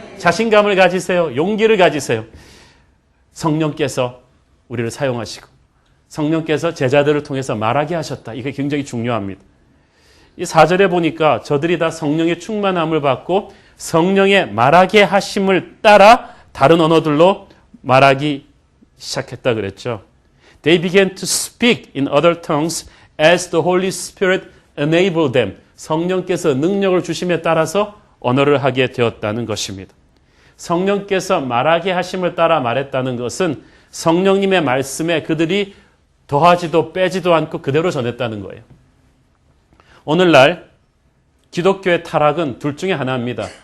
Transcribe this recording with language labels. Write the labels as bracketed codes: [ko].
[ko] 자신감을 가지세요. 용기를 가지세요. 성령께서 우리를 사용하시고 성령께서 제자들을 통해서 말하게 하셨다. 이게 굉장히 중요합니다. 이 4절에 보니까 저들이 다 성령의 충만함을 받고 성령의 말하게 하심을 따라 다른 언어들로 말하기 시작했다 그랬죠. [en] They began to speak in other tongues as the Holy Spirit enabled them. [ko] 성령께서 능력을 주심에 따라서 언어를 하게 되었다는 것입니다. 성령께서 말하게 하심을 따라 말했다는 것은 성령님의 말씀에 그들이 더하지도 빼지도 않고 그대로 전했다는 거예요. 오늘날 기독교의 타락은 둘 중에 하나입니다.